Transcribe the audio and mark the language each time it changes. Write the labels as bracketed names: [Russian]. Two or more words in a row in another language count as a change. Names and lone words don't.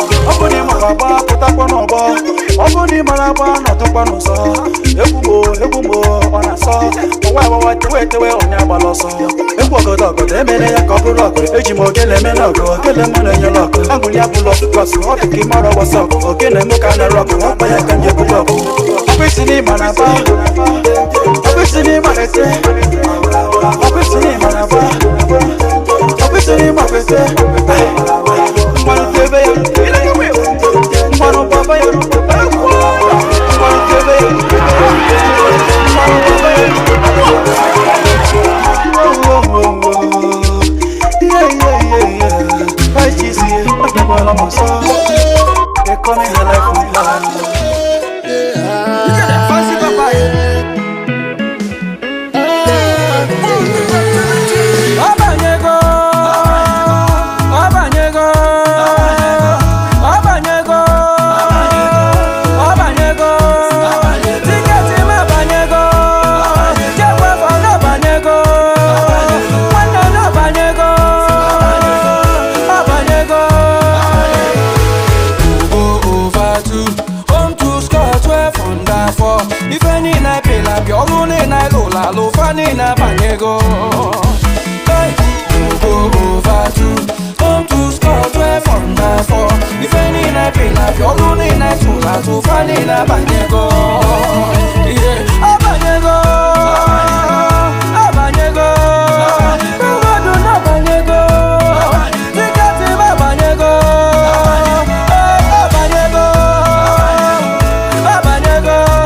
[Igbo] Ọ bụ na ị mara agba, pụtakwa n'ọgbọ. Ọ bụ na ị mara agba, nọdụkwa n'ụzọ. Egwu mo, egwu mo, ọ na-asọ. Ụwa, ụwa, tewe, tewe, onye agbala ọsọ. Egwu ọgọdọ ọgọdọ emere ya ka ọ bụrụ ọgụ. Eji m ogele eme n'ọgụ, ogele mụ na-enye n'ọgụ. Aṅụrị ya bụlụ ọtụtụ asụ, ọ dị ka ị mara [English] what's up. [Igbo] Ogele mụ ka a na-rock, ọ kwa ya ka m ji ebulu ọgụ. Ọ bụ isi n'ịma na ba, ọ bụ isi n'ịma na ete, ọ bụ isi n'ịma na ba, ọ bụ isi n'ịma na ete. Mmanụ ebe ya, ị na-enwe Mmanụ baba ya. Mmanụ kebe ya. Mmanụ baba ya. [English] Yeah, yeah, yeah, yeah. I just see it. I don't wanna miss out. They call me the life of mine. Fancy papa, yeah. [Igbo] Ọ banyego, ọ banyego, ọ banyego, ọ banyego, tiketi m abanyego, Jekwe Fọlọ abanyego, nwanne m abanyego, abanyego. [English] Ugo over two. Home to score twelve under four. [Igbo] Ife niile pịla pịa, ọlụ niile lụla alụ, fa niile abanyego. [English] Hey, you go over two. Home to score twelve under four. [Igbo] Ife niile pịla pịa, ọlụ niile tụla atụ, fa niile abanyego. Yeah, abanyego. Abanyego. Mmadụ na-abanyego. Tiketi m abanyego. Abanyego. Abanyego.